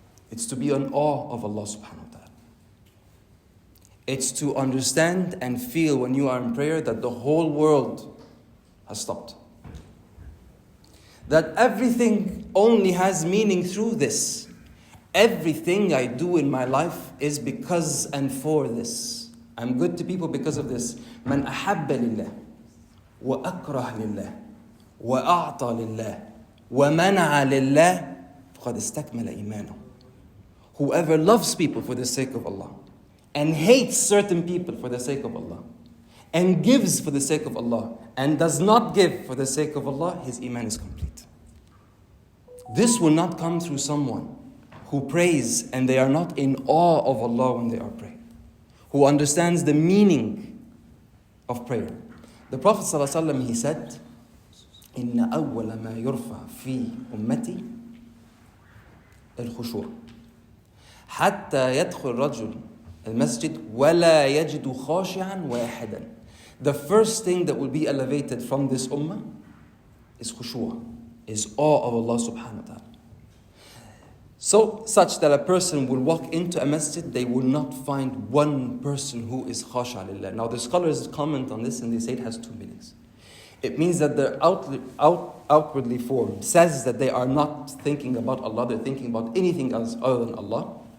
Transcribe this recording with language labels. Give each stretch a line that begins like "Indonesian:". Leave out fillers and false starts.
English: It's to be in awe of Allah subhanahu wa ta'ala. It's to understand and feel when you are in prayer that the whole world has stopped. That everything only has meaning through this. Everything I do in my life is because and for this. I'm good to people because of this.
Arabic: من أحب لله وأكره لله وأعطى لله ومنع لله فقد استكمل إيمانه.
English: Whoever loves people for the sake of Allah and hates certain people for the sake of Allah and gives for the sake of Allah and does not give for the sake of Allah, his iman is complete. This will not come through someone who prays and they are not in awe of Allah when they are praying, who understands the meaning of prayer. The Prophet ﷺ, he said,
Arabic: إِنَّ أَوَّلَ مَا يُرْفَعْ فِي أُمَّتِي الْخُشُوعِ حَتَّى يَدْخُلْ الرَّجُلُ الْمَسْجِدِ وَلَا يَجِدُ خَاشِعًا وَاحِدًا.
English: The first thing that will be elevated from this ummah is khushu', is awe of Allah subhanahu wa ta'ala. So, such that a person will walk into a masjid, they will not find one person who is khasha' lillah. Now the scholars comment on this and they say it has two meanings. It means that their outwardly form says that they are not thinking about Allah, they're thinking about anything else other than Allah.